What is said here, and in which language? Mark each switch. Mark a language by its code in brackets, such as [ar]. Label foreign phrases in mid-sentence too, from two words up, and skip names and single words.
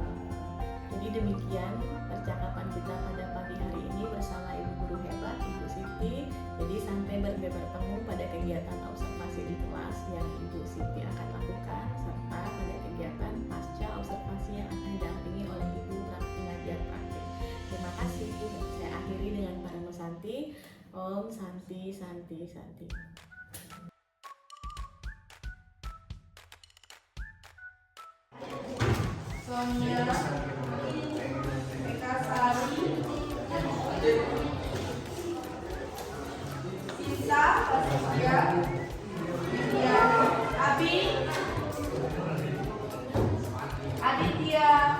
[id] Jadi demikian percakapan kita pada pagi hari ini bersama Ibu Guru Hebat, Ibu Siti. Jadi sampai bertemu pada kegiatan observasi di kelas yang Ibu Siti akan lakukan, serta pada kegiatan pasca observasi yang akan didampingi oleh Ibu pengajar praktik. Terima kasih. Saya akhiri dengan [sa] Paramo Santi. Om Santi Santi Santi. [id] Sonia Eka Sari Sisa Pasya Widya Abi Aditya